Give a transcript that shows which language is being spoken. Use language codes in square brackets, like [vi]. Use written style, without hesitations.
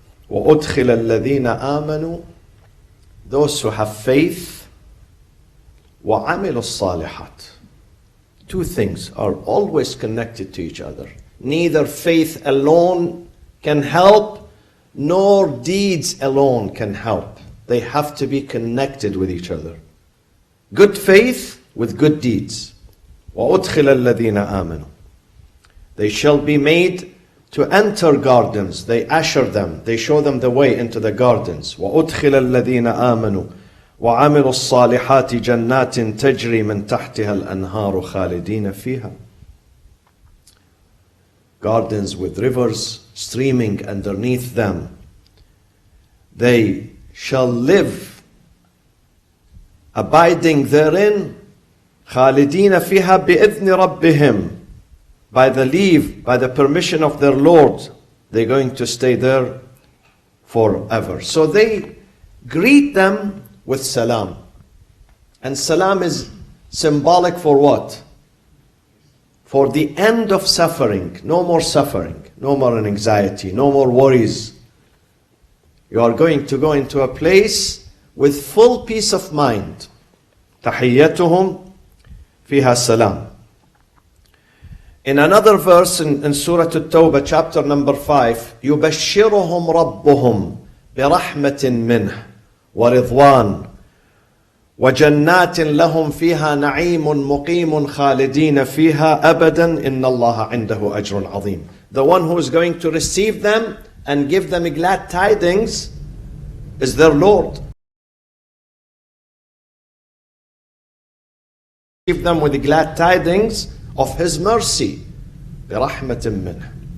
[ar] وَأُدْخِلَ الَّذِينَ آمَنُوا, [en] those who have faith, [ar] وَعَمِلُوا الصَّالِحَاتِ. [en] Two things are always connected to each other. Neither faith alone can help, nor deeds alone can help. They have to be connected with each other. Good faith with good deeds. [ar] وَأُدْخِلَ الَّذِينَ آمَنُوا. [en] They shall be made to enter gardens. They usher them. They show them the way into the gardens. [ar] وَأُدْخِلَ الَّذِينَ آمَنُوا وعملوا الصالحات جنات تجري من تحتها الأنهار خالدين فيها. [en] Gardens with rivers streaming underneath them. They shall live, abiding therein, [ar] خالدين فيها بإذن ربهم, [en] by the leave, by the permission of their Lord. They're going to stay there forever. So they greet them with salam. And salam is symbolic for what? For the end of suffering. No more suffering, no more anxiety, no more worries. You are going to go into a place with full peace of mind. [ar] تحيتهم فيها salam. [en] In another verse in Surah At-Tawbah, chapter number 5, [ar] يبشرهم ربهم برحمة منه ورضوان وجنات لهم فيها نعيم مقيم خالدين فيها أبدا إن الله عنده أجر عظيم. [en] The one who is going to receive them and give them glad tidings is their Lord. Give them with glad tidings of His mercy. [ar] برحمة منه.